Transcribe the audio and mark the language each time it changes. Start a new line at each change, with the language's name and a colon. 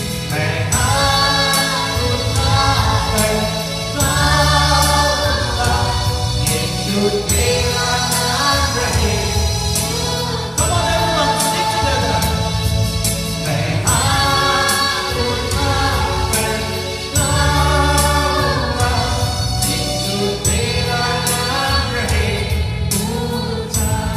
Hindi: मैं हाथ उठाकर गाऊंगा, यीशु तेरा नाम रहे।
English: Come on everyone, sing together.
Hindi: मैं हाथ उठाकर गाऊंगा, यीशु तेरा नाम रहे ऊंचा।